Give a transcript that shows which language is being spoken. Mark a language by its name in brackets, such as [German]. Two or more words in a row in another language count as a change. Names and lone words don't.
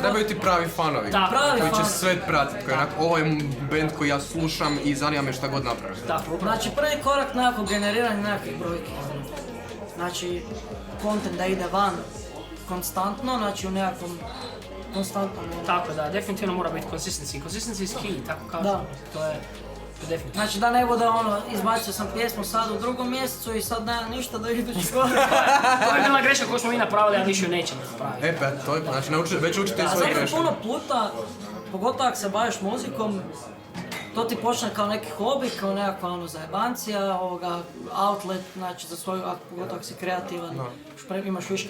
[Croatian] Trebaju ti pravi fanovi, koji će sve pratiti, koji ovo je band koji ja slušam i zanima me šta god napravim. Znači prvi korak nekakvog generiranja nekakvih brojki. Znači, content da ide van konstantno, znači u nekakvom konstantnom... Tako da, definitivno mora biti consistency. [English] Consistency is key, [Croatian] tako kažem. To je definitivno. Znači da ne bude izbacio sam pjesmu sad u 2. mjesecu i sad nema ništa do idućeg godine. To je bila greška koju smo mi napravili, a više ju nećemo napraviti. To je, znači već učite svoje greške. Puno puta, pogotovo ako se baviš muzikom, to ti počne kao neki hobi, kao nekakva zajebancija, outlet, znači za svoju, pogotovo ako si kreativan, imaš viška